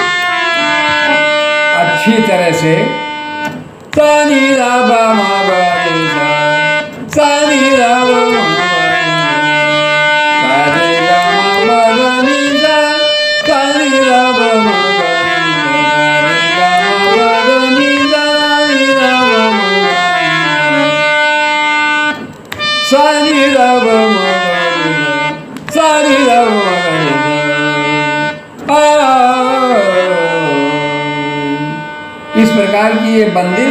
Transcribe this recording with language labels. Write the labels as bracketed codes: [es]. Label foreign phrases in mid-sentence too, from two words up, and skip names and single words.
[hi] अच्छी तरह से सा नी रा ब म ग रे सा नी रा ब म सा रे गा म ब ग नी सा सा नी रा ब म ग रे गा म ब ग नी सा नी रा ब म सा नी रा ब म ग सा नी रा ब म इस प्रकार की ये बंदिश।